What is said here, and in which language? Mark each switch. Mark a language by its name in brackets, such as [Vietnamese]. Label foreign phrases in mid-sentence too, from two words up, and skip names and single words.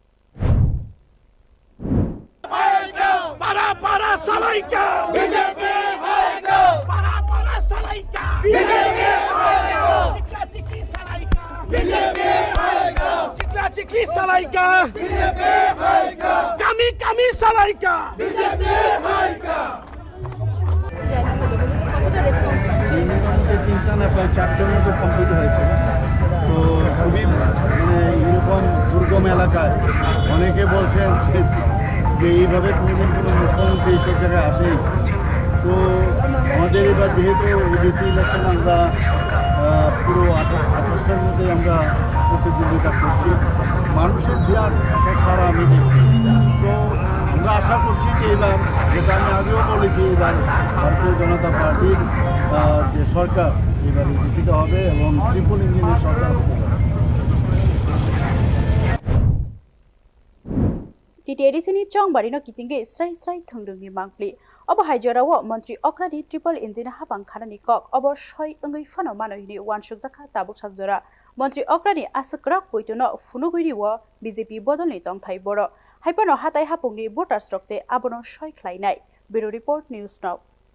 [Kok Borok] para salaika BJP haiko para salaika BJP haiko chikla salaika BJP haiko chikla salaika BJP haiko kami salaika BJP haiko [Bangla] চ্যাপ্টার মতো কমপ্লিট হয়েছে তো খুবই এরকম দুর্গম এলাকায় অনেকে বলছেন যে এইভাবে কোনোদিন কোনো মুখ্যমন্ত্রী এইসব জায়গায় আসেই তো আমাদের এবার যেহেতু এডিসি ইলেকশন আমরা পুরো 28টার মধ্যে আমরা প্রতিদ্বন্দ্বিতা করছি মানুষের বিরাট একটা সারা আমি দেখছি তো আমরা আশা করছি যে এবার যেটা আমি আগেও বলেছি এবার ভারতীয় জনতা পার্টির যে সরকার এবার এডিসিতে হবে এবং ট্রিপল ইঞ্জিনের সরকার হতে পারে [Kok Borok] TTAADC ni chongbari no kitinge israi thongrungni mangpli obo haijorao Mantri Okra di [English] Tripple Engine [Kok Borok] Haphang khanani kok obo soi ongoi phano manohini wansuk jakha tabuk sakjora Mantri Okra ni asukrak puituo no funuguri wo BJP bodolni tongthai boro haipano hatai hapungni voters rokche abono soi khlainai [English] Bureau Report News Now